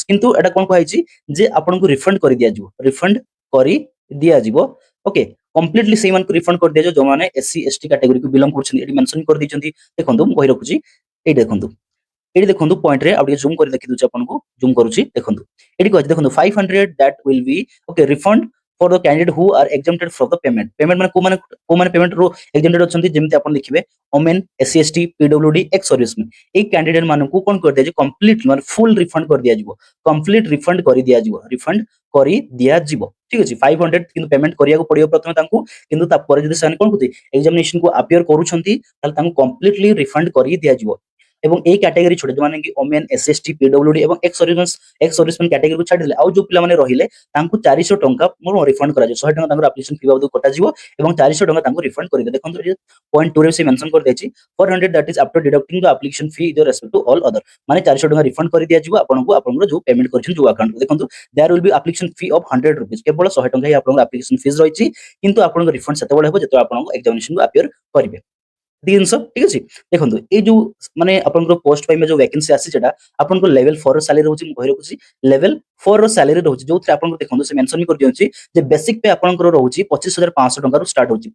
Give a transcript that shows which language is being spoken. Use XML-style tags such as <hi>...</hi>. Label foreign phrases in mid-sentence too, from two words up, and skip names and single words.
<or>କିନ୍ତୁ ଏଟା କଣ କୁହାଯାଇଛି ଯେ ଆପଣଙ୍କୁ ରିଫଣ୍ଡ କରି ଦିଆଯିବ, ରିଫଣ୍ଡ କରି ଦିଆଯିବ। ଓକେ, କମ୍ପ୍ଲିଟଲି ସେଇମାନଙ୍କୁ ରିଫଣ୍ଡ କରି ଦିଆଯିବ ଯୋଉମାନେ ଏସସି ଏସଟି</or> <en>category-କୁ belong</en> <or>କରୁଛନ୍ତି। ଏଠି ମେନସନ କରି ଦେଇଛନ୍ତି ଦେଖନ୍ତୁ, ମୁଁ କହି ରଖୁଛି ଏଇ ଦେଖନ୍ତୁ, ଏଠି ଦେଖନ୍ତୁ ପଏଣ୍ଟରେ ଆଉ ଟିକେ ଜୁମ କରି ଦେଖି ଦଉଛି ଆପଣଙ୍କୁ, ଜୁମ କରୁଛି ଦେଖନ୍ତୁ। ଏଠି କହିଛି ଦେଖନ୍ତୁ</or> <en>500 that will be okay refund for the candidate who are exempted from the payment.</en> <or>payment ମାନେ କୋଉମାନେ payment ରୁ exempted ଅଛନ୍ତି, ଯେମିତି ଆପଣ ଦେଖିବେ ଓମେନ୍, ଏସସି ଏସଟି, ପିଡବ୍ଲ୍ୟୁଡି,</or> <en>ex servicemen,</en> <or>ଏଇ କ୍ୟାଣ୍ଡିଡେଟ ମାନଙ୍କୁ କଣ କରି ଦିଆଯିବ, କମ୍ପ୍ଲିଟ ମାନେ</or> <en>full refund</en> <or>କରି ଦିଆଯିବ,</or> <en>complete refund</en> <or>କରି ଦିଆଯିବ, ରିଫଣ୍ଡ କରି ଦିଆଯିବ। ଠିକ ଅଛି, 500 କିନ୍ତୁ ପେମେଣ୍ଟ କରିବାକୁ ପଡିବ ପ୍ରଥମେ ତାଙ୍କୁ, କିନ୍ତୁ ତାପରେ ଯଦି ସେମାନେ କଣ କରୁଛନ୍ତି ଏକ୍ସାମିନେସନ କୁ ଆପିୟର କରୁଛନ୍ତି ତାହେଲେ ତାଙ୍କୁ କମ୍ପ୍ଲିଟଲି ରିଫଣ୍ଡ କରି ଦିଆଯିବ। ଏବଂ এই କ୍ୟାଟାଗୋରୀ ଛୋଟ ଯୋଉମାନେ କି ଓମେନ୍, ଏସଏସଟି, ପିଡବ୍ଲ୍ୟୁଡି ଏବଂ</or> <en>ex servicemen category-କୁ</en> <or>ଛାଡ଼ିଦେଲେ ଆଉ ଯୋଉ ପିଲାମାନେ ରହିଲେ ତାଙ୍କୁ 400 ଟଙ୍କା ମୋର ରିଫଣ୍ଡ କରାଯିବ। 100 ଟଙ୍କା ତାଙ୍କର</or> <en>application fee</en> <or>ବାବଦକୁ କଟାଯିବ ଏବଂ 400 ଟଙ୍କା ତାଙ୍କୁ ରିଫଣ୍ଡ କରିଦେବେ। ଦେଖନ୍ତୁ ଏଠି ପଏଣ୍ଟ 2 ରେ ସେ ମେନସନ କରିଦେଇଛି</or> <en>400 that is after deducting the application fee with respect to all other,</en> <or>ମାନେ 400 ଟଙ୍କା ରିଫଣ୍ଡ କରି ଦିଆଯିବ ଆପଣଙ୍କୁ, ଆପଣଙ୍କର ଯୋଉ ପେମେଣ୍ଟ କରିଛନ୍ତି ଯୋଉ ଆକାଉଣ୍ଟକୁ।</or> <en>ଦେଖନ୍ତୁ there will be application fee of 100 rupees,</en> <or>କେବଳ 100 ଟଙ୍କା ହିଁ ଆପଣଙ୍କ</or> <en>application fees</en> <or>ରହିଛି, କିନ୍ତୁ ଆପଣଙ୍କ ରିଫଣ୍ଡ ସେତେବେଳେ ହେବ ଯେତେବେଳେ ଆପଣଙ୍କ ଏକ୍ସାମିନେସନକୁ ଆପିୟର କରିବେ। ଜିନିଷ ଠିକ ଅଛି। ଦେଖନ୍ତୁ ଏଇ ଯୋଉ ମାନେ ଆପଣଙ୍କର ପୋଷ୍ଟ ପାଇଁ ଯୋଉ ଭ୍ୟାକେନ୍ସି ଆସିଛି ସେଟା ଆପଣଙ୍କର ଲେଭେଲ 4 ର ସାଲାରୀ ରହୁଛି। ମୁଁ କହି ରଖୁଛି ଲେଭେଲ 4 ର ସାଲାରୀ ରହୁଛି, ଯୋଉଥିରେ ଆପଣଙ୍କୁ ଦେଖନ୍ତୁ ସେ ମେନସନ ବି କରିଦିଅନ୍ତି ଯେ</or> <en>basic pay</en> <or>ଆପଣଙ୍କର ରହୁଛି 25,500 ଟଙ୍କାରୁ ଷ୍ଟାର୍ଟ ହଉଛି।</or>